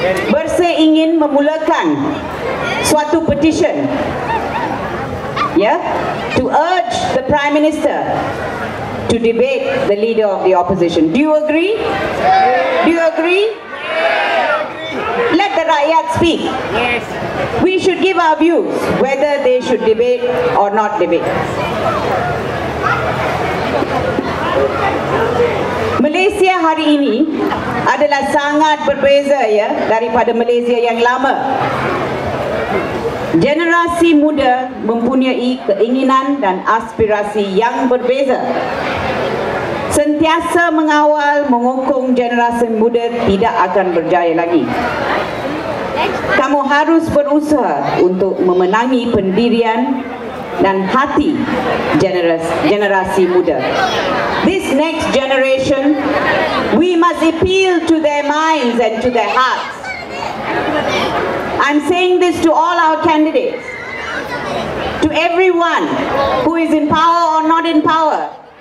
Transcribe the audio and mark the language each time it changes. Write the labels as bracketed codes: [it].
[en] Bersih [ms] ingin memulakan suatu [en] petition, to urge the Prime Minister to debate the leader of the opposition. Do you agree? Do you agree? Let the rakyat speak. Yes. We should give our views whether they should debate or not debate. [ms] Malaysia hari ini adalah sangat berbeza daripada Malaysia yang lama. Generasi muda mempunyai keinginan dan aspirasi yang berbeza. Sentiasa mengawal mengokong generasi muda tidak akan berjaya lagi. Kamu harus berusaha untuk memenangi pendirian dan hati generasi muda. [en] This next generation, we must appeal to their minds and to their hearts. I'm saying this to all our candidates, to everyone who is in power or not in power.